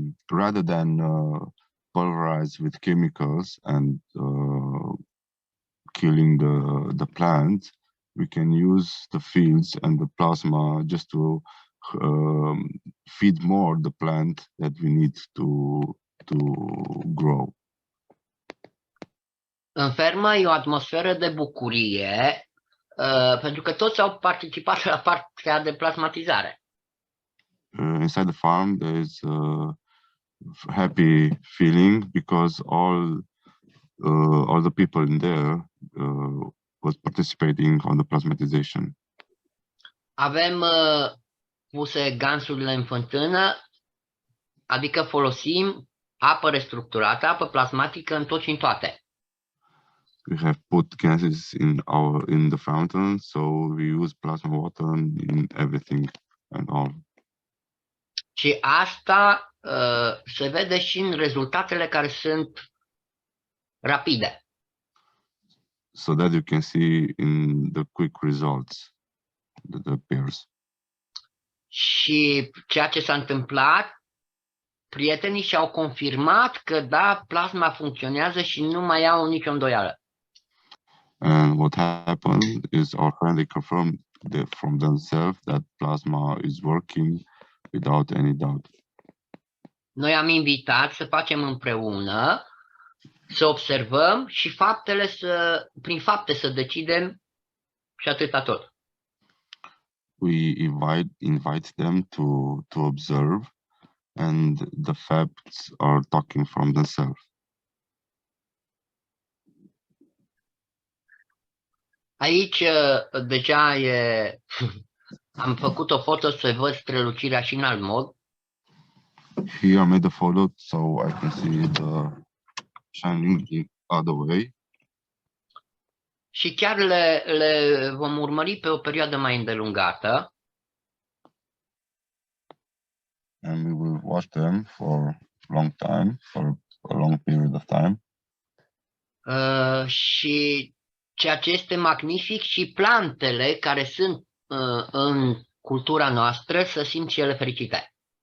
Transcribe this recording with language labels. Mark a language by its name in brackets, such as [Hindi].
[English] Rather than pulverize with chemicals and killing the plant, we can use the fields and the plasma just to feed more the plant that we need to grow. [Romanian] În fermă e o atmosferă de bucurie pentru că toți au participat la partea de plasmatizare. [English] Inside the farm there is a happy feeling because all the people in there was participating on the plasmatization. [Romanian] Avem puse gansurile în fântână, adică folosim apă restructurată, apă plasmatică în tot și în toate. [English] We have put gases in the fountain, so we use plasma water in everything and all. [Romanian] Și asta se vede și în rezultatele care sunt rapide. [English] So that you can see in the quick results that appears. [Romanian] Și ceea ce s-a întâmplat, prietenii și-au confirmat că da, plasma funcționează și nu mai au nicio îndoială. [English] And what happened is our friend, they confirmed from themselves that plasma is working without any doubt. [Romanian] Noi am invitat să facem împreună, să observăm și faptele prin fapte să decidem și atâta tot. [English] We invite them to observe, and the facts are talking from themselves. [Romanian] Aici deja am făcut o foto să văd strălucirea și în alt mod. [English] Here I made a photo so I can see the shining the other way. [Romanian] Și chiar le vom urmări pe o perioadă mai îndelungată. [English] And we will watch them for a long time, for a long period of time. [Romanian] Și ceea ce este magnific și plantele care sunt în cultura noastră să simt și ele fericite.